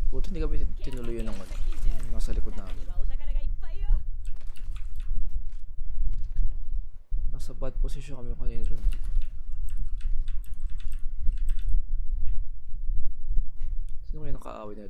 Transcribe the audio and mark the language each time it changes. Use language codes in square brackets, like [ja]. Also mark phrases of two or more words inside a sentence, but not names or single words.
[tl] hindi kami tinuloy yun ng ano, yung nasa likod namin. [ja] お宝がいっぱいよ [tl] Nasa [en] bad position [tl] kami kanina dun. Sino kayo nakaaway na ito?